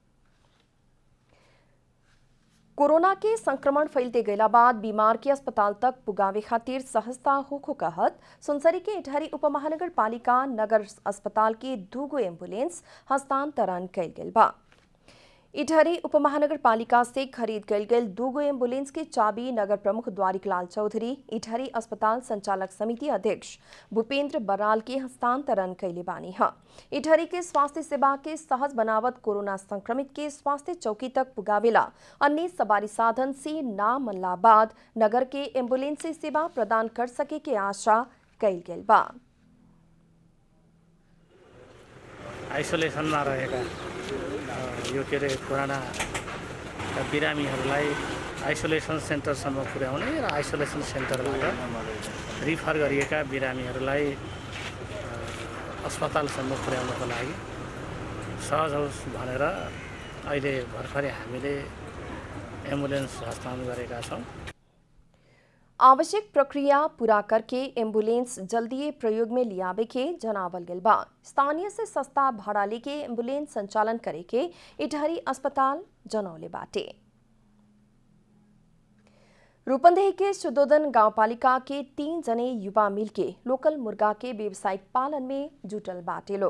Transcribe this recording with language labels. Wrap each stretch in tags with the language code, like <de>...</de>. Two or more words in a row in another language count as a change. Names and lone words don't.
<bho>कोरोना के संक्रमण फैलते गैला बाद बीमार के अस्पताल तक पुगावे खातिर सहजता होखो कहत सुनसरी के इटहरी उपमहानगर पालिका नगर अस्पताल के 2 एम्बुलेंस हस्तांतरण कैल गेल बा। इटहरी उपमहानगरपालिका से खरीद गई दूगो एम्बुलेंस की चाबी नगर प्रमुख द्वारिकलाल चौधरी इटहरी अस्पताल संचालक समिति अध्यक्ष भूपेंद्र बराल के हस्तांतरण कैले बानी है। इटहरी के स्वास्थ्य सेवा के सहज बनावत कोरोना संक्रमित के स्वास्थ्य चौकी तक पुगावेला अन्य सवारी साधन से ना मनला बाद नगर के एम्बुलेंस से सेवा प्रदान कर सके के आशा कैल गेल बा।</bho> <ne>आइसोलेसनमा रहेका यो के अरे पुराना बिरामीहरूलाई आइसोलेसन सेन्टरसम्म पुर्याउने र आइसोलेसन सेन्टरबाट रिफर गरिएका बिरामीहरूलाई अस्पतालसम्म पुर्याउनको लागि सहज होस् भनेर अहिले भर्खरै हामीले एम्बुलेन्स हस्तान्तरण गरेका छौँ।</ne> <bho>आवश्यक प्रक्रिया पूरा करके एम्बुलेंस जल्दी प्रयोग में लियावे के जनावल गेल बा। स्थानीय से सस्ता भाड़ा लेके एम्बुलेंस संचालन करे के इटहरी अस्पताल जनौले बाटे। रूपंदेही के शुद्धोदन गांवपालिका के 3 जने युवा मिलके लोकल मुर्गा के व्यावसायिक पालन में जुटल बाटे लोग।</bho>